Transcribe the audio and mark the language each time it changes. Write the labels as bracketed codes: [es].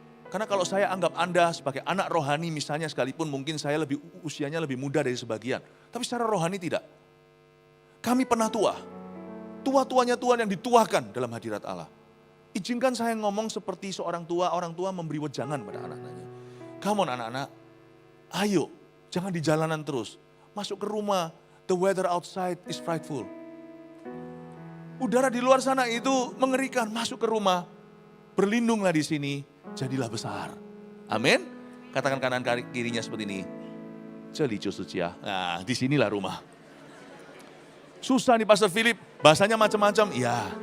[id] Karena kalau saya anggap Anda sebagai anak rohani misalnya sekalipun mungkin saya usianya lebih muda dari sebagian. Tapi secara rohani tidak. Kami pernah tua. Tua-tuanya Tuhan yang dituakan dalam hadirat Allah. Izinkan saya ngomong seperti orang tua memberi wejangan pada anak-anaknya. [en] Come on [id] anak-anak, ayo jangan di jalanan terus. Masuk ke rumah, [en] the weather outside is frightful. [id] Udara di luar sana itu mengerikan, masuk ke rumah. Berlindunglah di sini, jadilah besar. Amin. Katakan kanan kirinya seperti ini. Jeli Josucia. Nah, disinilah rumah. Susah nih Pastor Philip, bahasanya macam-macam. Iya.